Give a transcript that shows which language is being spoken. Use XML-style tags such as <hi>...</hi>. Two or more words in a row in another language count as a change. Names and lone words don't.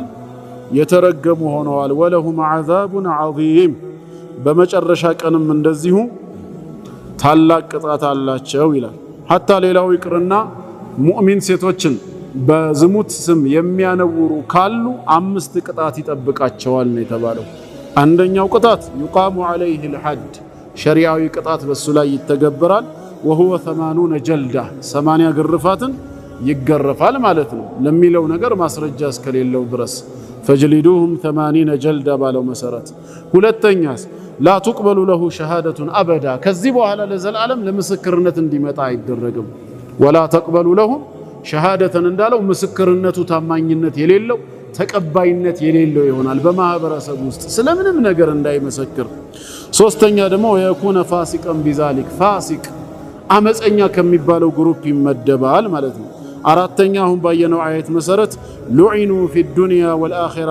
<am>የተረገሙ ሆነዋል።</am> <ar>ولهم عذاب عظيم</ar> <am>በመጨረሻ ቀንም እንደዚሁ ታላቅ ቅጣት አላቸው ይላል። ሐታ ሌላው ይቅርና ሙእሚን ሴቶችን በዝሙት ስም የሚያነውሩ ካሉ 5 ቅጣት ይጠብቃቸዋል ነው የተባለው። አንደኛው ቅጣት</am> <ar>يقام عليه الحد</ar> <am>ሸሪዓዊ ቅጣት በሱ ላይ ይተገበራል። وهو 80 ጀልዳ 80 ግርፋትን ይገረፋል ማለት ነው። ለሚለው ነገር ማስረጃ እስከሌለው ድረስ</am> <ar>فجلدوهم 80 جلدة</ar> <am>ባለው መሰረት። ሁለተኛስ</am> <ar>لا تقبل له شهادة أبدا</ar> <am>ከዚህ በኋላ ለዘላለም ለምስክርነት እንዲመጣ አይደረግም።</am> <ar>ولا تقبل لهم شهادة</ar> <am>እንዳለው ምስክርነቱ ታማኝነት የሌለው ተቀባይነት የሌለው ይሆናል በማህበረሰብ ውስጥ ስለምንም ነገር እንዳይመሰክር። ሶስተኛ ደግሞ</am> <ar>يكون فاسقا بذلك</ar> <am>ፋሲቅ አመፀኛ ከሚባለው ግሩፕ ይመደባል ማለት ነው። አራተኛ አሁን ባየነው አየት መሰረት</am> <ar>لعنوا في الدنيا والآخرة</ar>